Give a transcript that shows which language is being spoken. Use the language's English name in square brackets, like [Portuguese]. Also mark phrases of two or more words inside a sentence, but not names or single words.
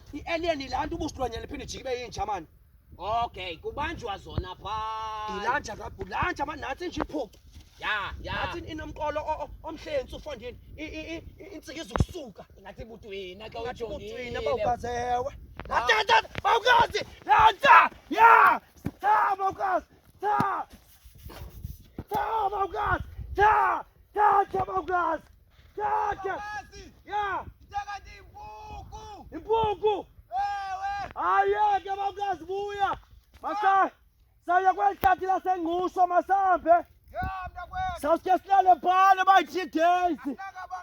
[Xhosa] I-alien laa nto ubusilwanyana liphinde ijike ibe yinja mani. Okay, kubanjwa zona phaa. Ilanja kabhuti. Lanja mani nantsi nje iphucu. Nantsi inomqolo omhlentsi ufondini. Intsika izukusuka. Ingathi butwina xa Ngathi ujongile. butwina bawukazi ewe. Bawukazi! Lanja! Ya! Cha bawukazi! Cha! Cha bawukazi! Cha! Cha bawukazi! Cha! Ya! Njengathi impuku. Impuku! Ewe. Ayeke bawukazi buya! Saya kweli hlathi lasengqusho masambe. Mntakwethu. Sawuske silale phana [English] by 3 days.